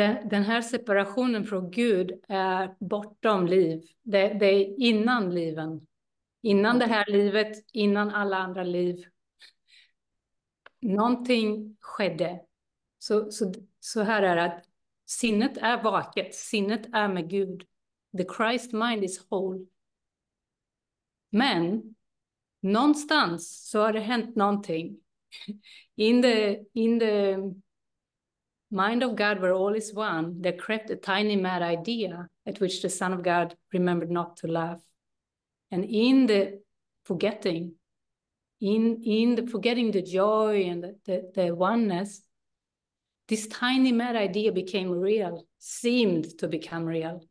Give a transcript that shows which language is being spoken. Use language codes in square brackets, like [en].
[sv] Den här separationen från Gud är bortom liv. Det är innan liven. Innan det här livet, innan alla andra liv. Någonting skedde. Så här är det att sinnet är vaket. Sinnet är med Gud. [en] The Christ mind is whole. [sv] Men någonstans så har det hänt någonting. [en] In the mind of God, where all is one, there crept a tiny mad idea at which the Son of God remembered not to laugh. And in the forgetting, in the forgetting the joy and the oneness, this tiny mad idea became real, seemed to become real.